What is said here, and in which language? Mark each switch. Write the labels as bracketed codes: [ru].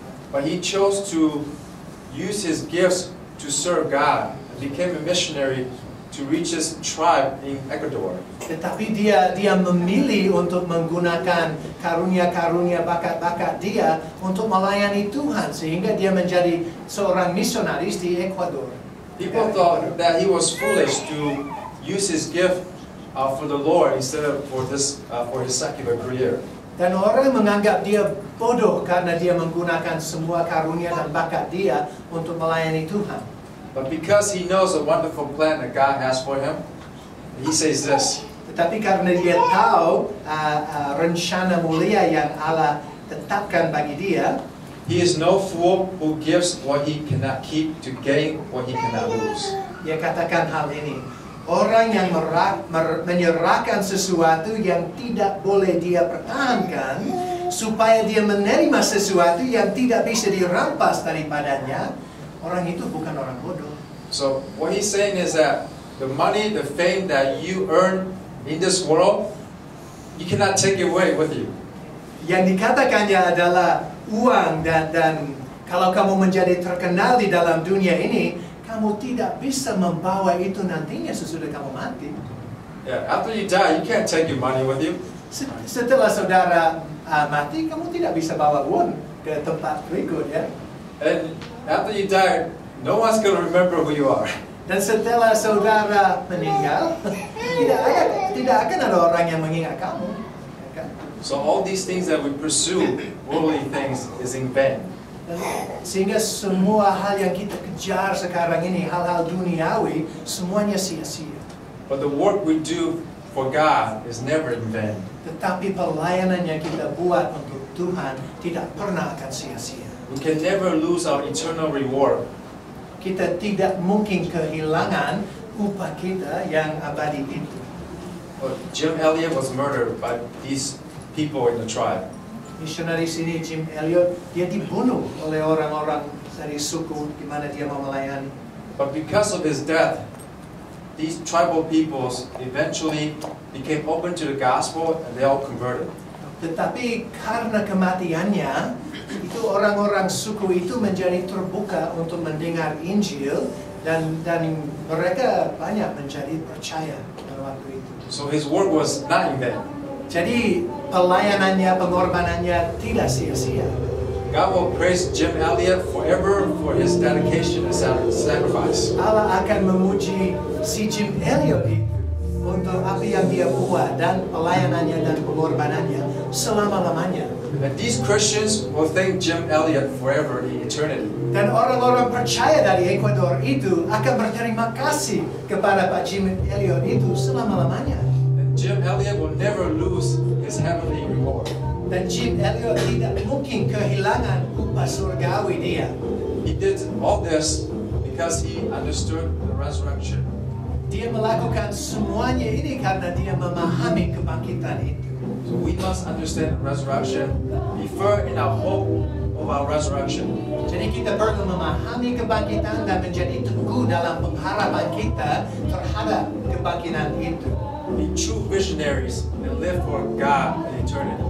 [en] But he chose to use his gifts to serve God and became a missionary to reach his tribe in Ecuador. [id] Tetapi dia memilih untuk menggunakan karunia-karunia bakat-bakat dia untuk melayani Tuhan sehingga dia menjadi seorang misionaris di Ecuador. [en] People thought that he was foolish to use his gift for the Lord instead of for his secular career. [id] Dan orang menganggap dia bodoh karena dia menggunakan semua karunia dan bakat dia untuk melayani Tuhan. [en] But because he knows the wonderful plan that God has for him, he says this. [id] Tetapi karena dia tahu rencana mulia yang Allah tetapkan bagi dia, [en] he is no fool who gives what he cannot keep to gain what he cannot lose. [id] Dia katakan hal ini. Orang yang menyerahkan sesuatu yang tidak boleh dia pertahankan supaya dia menerima sesuatu yang tidak bisa dirampas daripadanya, orang itu bukan orang bodoh. [en] So what he's saying is that the money, the fame that you earn in this world, you cannot take it away with you. [id] Yang dikatakannya adalah uang dan kalau kamu menjadi terkenal di dalam dunia ini, kamu tidak bisa membawa itu nantinya sesudah kamu mati. [en] Yeah, after you die, you can't take your money with you. [id] Setelah saudara mati, kamu tidak bisa bawa uang ke tempat berikut, ya. [en] And after you die, no one's going to remember who you are. [id] Dan setelah saudara meninggal, tidak akan ada orang yang mengingat kamu. [en] So all these things that we pursue, worldly things, is in vain. [id] Sehingga semua hal yang kita kejar sekarang ini, hal-hal duniawi, semuanya sia-sia. [en] But the work we do for God is never in vain. [id] Tetapi pelayanan yang kita buat untuk Tuhan tidak pernah akan sia-sia. [en] We can never lose our eternal reward. [id] Kita tidak mungkin kehilangan upah kita yang abadi itu. [en] Jim Elliot was murdered by these people in the tribe. [id] Misionaris ini Jim Elliot, dia dibunuh oleh orang-orang dari suku di mana dia mau melayani. [en] But because of his death, these tribal peoples eventually became open to the gospel and they all converted. [id] Tetapi karena kematiannya, itu orang-orang suku itu menjadi terbuka untuk mendengar Injil dan mereka banyak menjadi percaya pada waktu itu. [en] So his work was not in vain. [id] Jadi pelayanannya, pengorbanannya tidak sia-sia. [en] God will praise Jim Elliot forever for his dedication and sacrifice. [id] Allah akan memuji si Jim Elliot itu untuk apa yang dia buat dan pelayanannya dan pengorbanannya selama-lamanya. [en] And these Christians will thank Jim Elliot forever in eternity. [id] Dan orang-orang percaya dari Ecuador itu akan berterima kasih kepada Pak Jim Elliot itu selama-lamanya. [en] Jim Elliot will never lose his heavenly reward. [id] Dan Jim Elliot tidak mungkin kehilangan upah surgawi dia. [en] He did all this because he understood the resurrection. [id] Dia melakukan semuanya ini karena dia memahami kebangkitan itu. [en] So we must understand the resurrection, be firm in our hope of our resurrection. [id] Jadi kita perlu memahami kebangkitan dan menjadi teguh dalam pengharapan kita terhadap kebangkitan itu. [en] Be true visionaries and live for God in eternity.